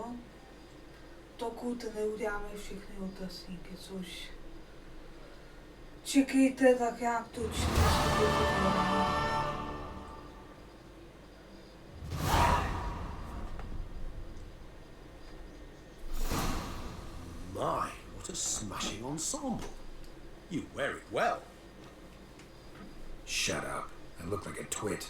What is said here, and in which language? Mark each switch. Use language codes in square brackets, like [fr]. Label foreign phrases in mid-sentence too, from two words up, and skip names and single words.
[cs] Dokud neuděláme všechny otazníky, což... Čekejte tak jak tu 4 [en] My, what a smashing ensemble. You wear it well. Shut up. I look like a twit.